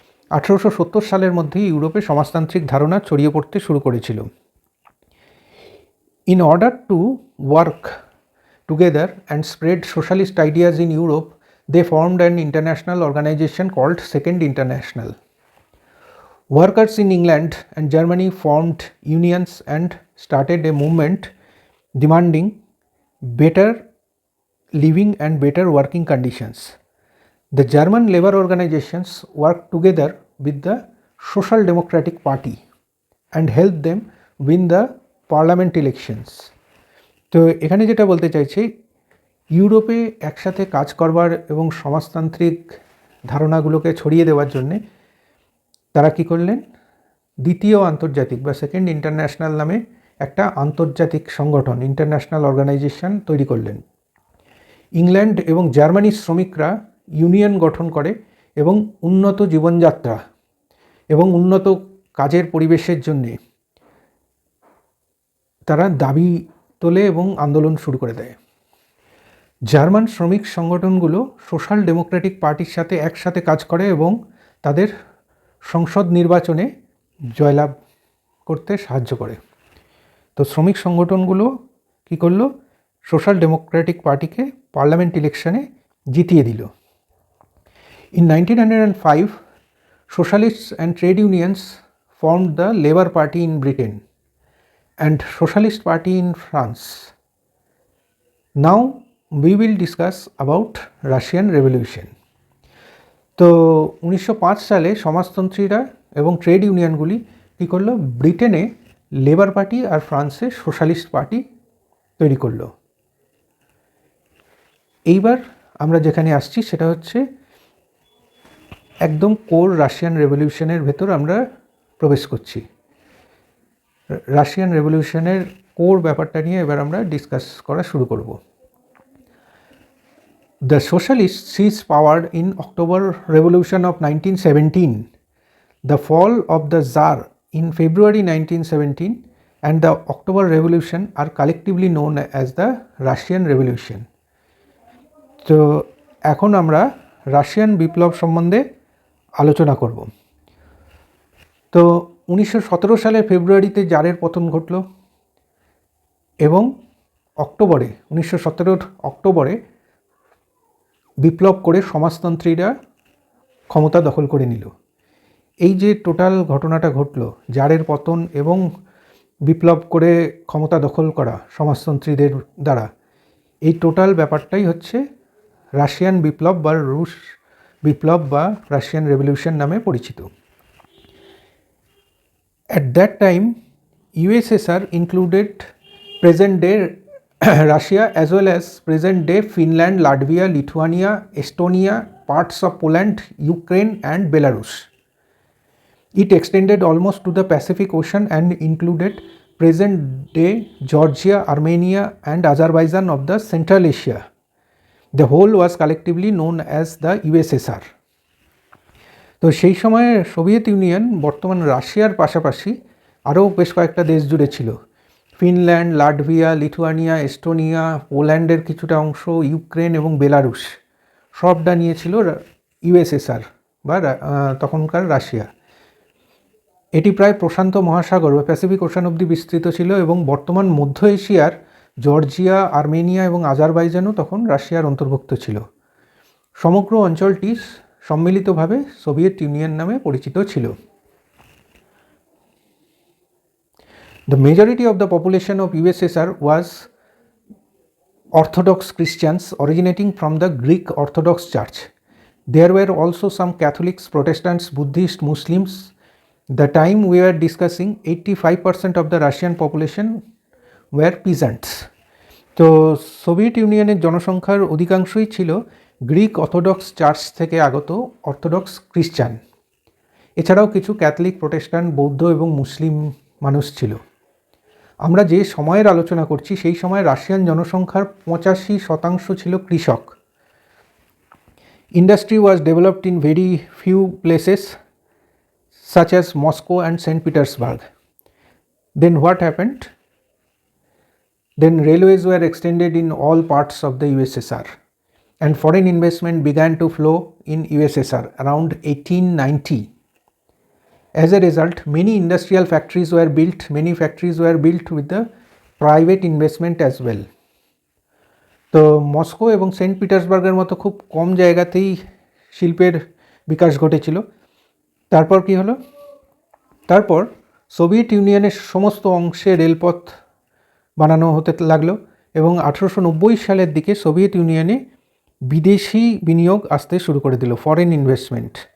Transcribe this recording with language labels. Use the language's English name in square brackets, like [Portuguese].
[Bangla] 1870 সালের মধ্যে ইউরোপে সমাজতান্ত্রিক ধারণা ছড়িয়ে পড়তে শুরু করেছিল। [English] In order to work together and spread socialist ideas in Europe, they formed an international organization called Second International. Workers in England and Germany formed unions and started a movement demanding better living and better working conditions. The German labor organizations worked together with the Social Democratic Party and helped them win the parliament elections. [Bangla] তো এখানে যেটা বলতে চাইছি, ইউরোপে একসাথে কাজ করবার এবং সমাজতান্ত্রিক ধারণাগুলোকে ছড়িয়ে দেওয়ার জন্যে তারা কী করলেন, দ্বিতীয় আন্তর্জাতিক বা সেকেন্ড ইন্টারন্যাশনাল নামে একটা আন্তর্জাতিক সংগঠন, ইন্টারন্যাশনাল অর্গানাইজেশন তৈরি করলেন। ইংল্যান্ড এবং জার্মানির শ্রমিকরা ইউনিয়ন গঠন করে এবং উন্নত জীবনযাত্রা এবং উন্নত কাজের পরিবেশের জন্যে তারা দাবি তোলে এবং আন্দোলন শুরু করে দেয়। জার্মান শ্রমিক সংগঠনগুলো সোশ্যাল ডেমোক্রেটিক পার্টির সাথে একসাথে কাজ করে এবং তাদের সংসদ নির্বাচনে জয়লাভ করতে সাহায্য করে। তো শ্রমিক সংগঠনগুলো কী করলো, সোশ্যাল ডেমোক্রেটিক পার্টিকে পার্লামেন্ট ইলেকশনে জিতিয়ে দিল। [English] In 1905, socialists and trade unions formed the Labour Party in Britain and Socialist Party in France. Now we will discuss about Russian Revolution. [Bangla] তো 1905 সালে সমাজতন্ত্রীরা এবং ট্রেড ইউনিয়নগুলি কী করলো, ব্রিটেনে লেবার পার্টি আর ফ্রান্সে সোশ্যালিস্ট পার্টি তৈরি করলো। এইবার আমরা যেখানে আসছি সেটা হচ্ছে একদম কোর রাশিয়ান রেভলিউশনের ভেতর আমরা প্রবেশ করছি। রাশিয়ান রেভলিউশনের কোর ব্যাপারটা নিয়ে এবার আমরা ডিসকাস করা শুরু করব। [English] The socialists seized power in October Revolution of 1917, the fall of the Tsar in February 1917, and the October Revolution are collectively known as the Russian Revolution. [Bangla] তো এখন আমরা রাশিয়ান বিপ্লব সম্বন্ধে আলোচনা করব। তো 1917 সালের ফেব্রুয়ারিতে জারের পতন ঘটল এবং অক্টোবরে 1917 অক্টোবরে বিপ্লব করে সমাজতন্ত্রীরা ক্ষমতা দখল করে নিল। এই যে টোটাল ঘটনাটা ঘটল, জারের পতন এবং বিপ্লব করে ক্ষমতা দখল করা সমাজতন্ত্রীদের দ্বারা, এই টোটাল ব্যাপারটাই হচ্ছে রাশিয়ান বিপ্লব বা রুশ বিপ্লব বা রাশিয়ান রেভলিউশন নামে পরিচিত। [English] At that time, USSR included present-day Russia as well as present-day Finland, Latvia, Lithuania, Estonia, parts of Poland, Ukraine and Belarus. It extended almost to the Pacific Ocean and included present-day Georgia, Armenia and Azerbaijan of the Central Asia. The whole was collectively known as the USSR. [Bangla] তো সেই সময়ে Soviet union বর্তমান রাশিয়ার পাশাপাশি আরও বেশ কয়েকটা দেশ জুড়ে ছিল। ফিনল্যান্ড, লাটভিয়া, লিথুয়ানিয়া, এস্টোনিয়া, পোল্যান্ডের কিছুটা অংশ, ইউক্রেন এবং বেলারুশ সবটা নিয়েছিল ইউএসএসআর বা তখনকার রাশিয়া। এটি প্রায় প্রশান্ত মহাসাগর বা প্যাসিফিক ওশান অবধি বিস্তৃত ছিল এবং বর্তমান মধ্য এশিয়ার জর্জিয়া, আর্মেনিয়া এবং আজারবাইজানও তখন রাশিয়ার অন্তর্ভুক্ত ছিল। সমগ্র অঞ্চলটি সম্মিলিতভাবে সোভিয়েত ইউনিয়ন নামে পরিচিত ছিল। [English] The majority of the population of USSR was Orthodox Christians originating from the Greek Orthodox Church. There were also some Catholics, Protestants, Buddhists, Muslims. The time we are discussing, 85% of the Russian population were peasants. [Bangla] তো Soviet ইউনিয়নের জনসংখ্যার অধিকাংশই ছিল Greek orthodox church থেকে আগত orthodox খ্রিস্টান। এছাড়াও কিছু ক্যাথলিক, প্রোটেস্ট্যান্ট, বৌদ্ধ এবং মুসলিম মানুষ ছিল। আমরা যে সময়ের আলোচনা করছি সেই সময় রাশিয়ান জনসংখ্যার 85% ছিল কৃষক। [English] Industry was developed in very few places such as Moscow and St. Petersburg. Then what happened? Then railways were extended in all parts of the USSR and foreign investment began to flow in USSR around 1890. As a result, many industrial factories were built. Many factories were built with the private investment as well. [Bangla] তো Moscow এবং Saint পিটার্সবার্গের মতো খুব কম জায়গাতেই শিল্পের বিকাশ ঘটেছিল। তারপর কি হলো? তারপর সোভিয়েত ইউনিয়নের সমস্ত অংশে রেলপথ বানানো হতে লাগলো এবং 1890 সালের দিকে সোভিয়েত ইউনিয়নে বিদেশি বিনিয়োগ আসতে শুরু করে দিল, ফরেন ইনভেস্টমেন্ট।